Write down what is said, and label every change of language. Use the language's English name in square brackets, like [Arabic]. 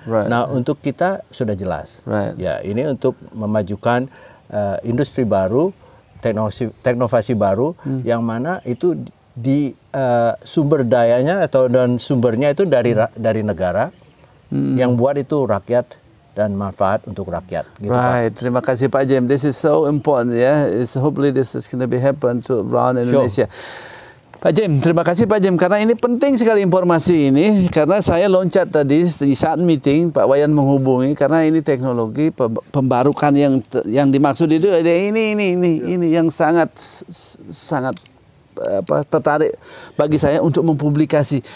[Indonesian] Nah untuk kita sudah jelas. Ya ini untuk memajukan industri baru, teknovasi baru, yang mana itu di sumber dayanya dan sumbernya itu dari negara, yang buat itu rakyat dan manfaat untuk rakyat. Gitu, Pak. Terima kasih Pak Jim. [English] This is so important hopefully this is going to be happen to around Indonesia. [Indonesian] Pak Jim, terima kasih Pak Jim, karena ini penting sekali informasi ini, karena saya loncat tadi di saat meeting Pak Wayan menghubungi, karena ini teknologi pembarukan yang dimaksud itu ini yang sangat tertarik bagi saya untuk mempublikasi.